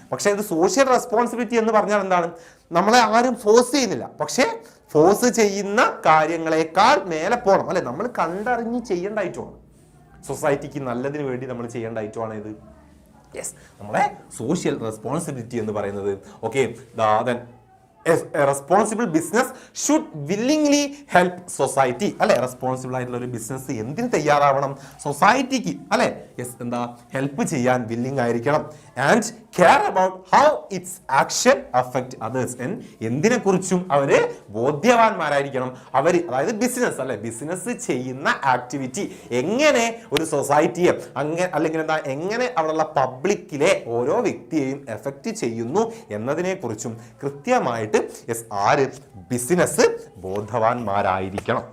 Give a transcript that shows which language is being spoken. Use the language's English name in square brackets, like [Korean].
[Malayalam] പക്ഷെ ഇത് social responsibility എന്ന് പറഞ്ഞാൽ എന്താണ്, നമ്മളെ ആരും ഫോഴ്സ് ചെയ്യുന്നില്ല, പക്ഷെ ഫോഴ്സ് ചെയ്യുന്ന കാര്യങ്ങളെക്കാൾ മേലെ പോകണം അല്ലെ, നമ്മൾ കണ്ടറിഞ്ഞ് ചെയ്യേണ്ട ഐറ്റമാണ്. സൊസൈറ്റിക്ക് നല്ലതിന് വേണ്ടി നമ്മൾ ചെയ്യേണ്ട ഐറ്റമാണ് ഇത്. യെസ്, നമ്മുടെ സോഷ്യൽ റെസ്പോൺസിബിലിറ്റി എന്ന് പറയുന്നത്. [English] Okay, a responsible business should willingly help society അല്ലെ. [Malayalam] റെസ്പോൺസിബിൾ ആയിട്ടുള്ള ഒരു ബിസിനസ് എന്തിന് തയ്യാറാവണം? സൊസൈറ്റിക്ക് അല്ലെ. യെസ്, എന്താ ഹെൽപ്പ് ചെയ്യാൻ വില്ലിംഗ് ആയിരിക്കണം. [English] And care about how its action affect others. [Malayalam] എന്തിനെ കുറിച്ചും അവര് ബോധ്യവാന്മാരായിരിക്കണം. അവര്, അതായത് ബിസിനസ് അല്ലെ, ബിസിനസ് ചെയ്യുന്ന ആക്ടിവിറ്റി എങ്ങനെ ഒരു സൊസൈറ്റിയെ അല്ലെങ്കിൽ എന്താ എങ്ങനെ അവിടെയുള്ള പബ്ലിക്കിലെ ഓരോ വ്യക്തിയെയും എഫക്റ്റ് ചെയ്യുന്നു എന്നതിനെ കുറിച്ചും കൃത്യമായിട്ട് ആര് ബിസിനസ് ബോധവാന്മാരായിരിക്കണം.